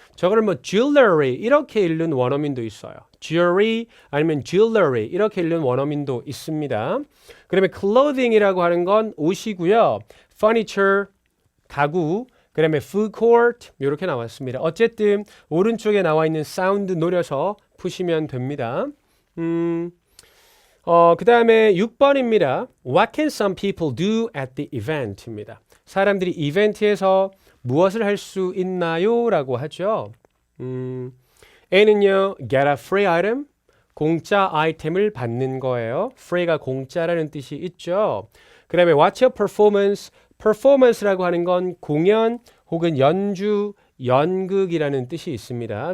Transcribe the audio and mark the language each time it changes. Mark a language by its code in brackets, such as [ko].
[ko] 저거를 뭐 jewelry 이렇게 읽는 원어민도 있어요. jewelry 아니면 jewelry 이렇게 읽는 원어민도 있습니다. 그다음에 clothing이라고 하는 건 옷이고요. furniture 가구, 그다음에 food court 이렇게 나왔습니다. 어쨌든 오른쪽에 나와 있는 사운드 노려서 푸시면 됩니다. 그 다음에 6번입니다. [en] What can some people do at the event입니다. [ko] 사람들이 이벤트에서 무엇을 할 수 있나요? 라고 하죠. A는요, [en] get a free item, [ko] 공짜 아이템을 받는 거예요. free가 공짜라는 뜻이 있죠. 그 다음에 [en] watch a performance, [ko] performance라고 하는 건 공연 혹은 연주, 연극이라는 뜻이 있습니다.